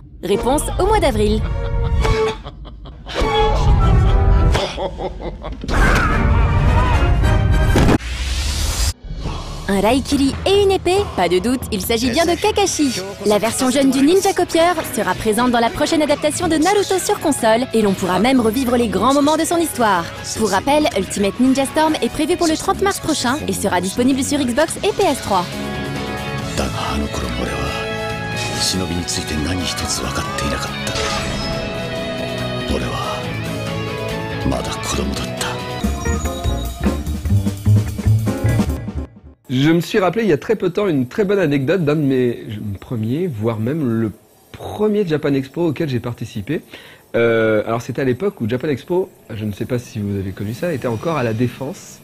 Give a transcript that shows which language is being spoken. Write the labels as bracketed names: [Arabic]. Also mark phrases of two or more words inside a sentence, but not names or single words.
[French] Réponse au mois d'avril. Un Raikiri et une épée? Pas de doute, il s'agit bien de Kakashi. La version jeune du ninja copieur sera présente dans la prochaine adaptation de Naruto sur console et l'on pourra même revivre les grands moments de son histoire. Pour rappel, Ultimate Ninja Storm est prévu pour le 30 mars prochain et sera disponible sur Xbox et PS3. [Japanese] だがあの頃俺は忍びについて何一つ分かっていなかった俺はまだ子供だった [French] Je me suis rappelé il y a très peu de temps une très bonne anecdote d'un de mes premiers, voire même le premier Japan Expo auquel j'ai participé. Alors c'était à l'époque où Japan Expo, je ne sais pas si vous avez connu ça, était encore à la Défense.